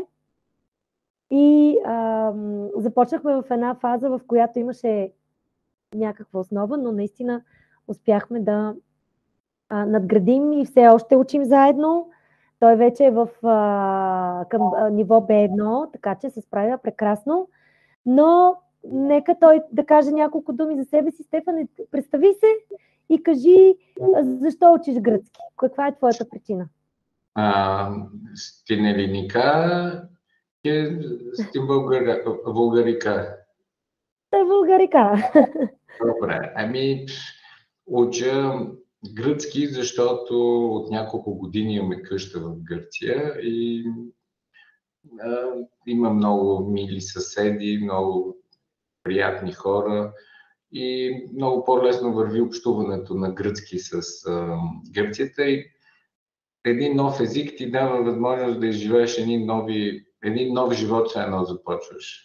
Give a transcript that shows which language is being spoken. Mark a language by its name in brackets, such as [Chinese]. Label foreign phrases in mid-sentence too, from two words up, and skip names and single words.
[Bulgarian] И започнахме в една фаза, в която имаше някаква основа, но наистина успяхме да надградим и все още учим заедно. Той вече е към ниво B1, така че се справя прекрасно. Но нека той да каже няколко думи за себе си. Стефане, представи се и кажи защо учиш гръцки. Каква е твоята причина? [Greek] Στην ελληνικά και στην βουλγαρικά. Τα βουλγαρικά. [Bulgarian] Добре, уча гръцки, защото от няколко години имаме къща в Гърция и има много мили съседи, много приятни хора и много по-лесно върви общуването на гръцки с Гърцията и един нов език ти дава възможност да изживееш един нов живот, все едно започваш.